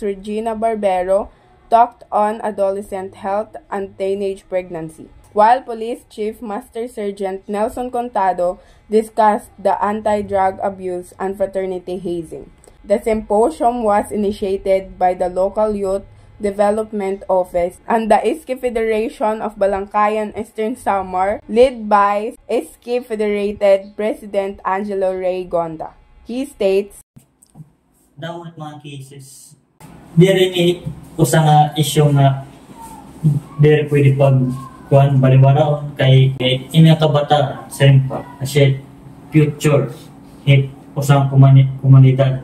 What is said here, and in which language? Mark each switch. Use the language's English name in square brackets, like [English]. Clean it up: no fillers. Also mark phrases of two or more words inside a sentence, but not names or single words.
[English] Regina Barbero talked on adolescent health and teenage pregnancy, while Police Chief Master Sergeant Nelson Contado discussed the anti-drug abuse and fraternity hazing. The symposium was initiated by the local Youth Development Office and the Iski Federation of Balangkayan Eastern Samar, led by Iski Federated President Angelo Ray Gonda. He states, [Waray] daw mga cases diri ni usa nga issue nga diri pwede pag kuan baliwaraon kay ini kabata sempa kasi future hit usang komunidad.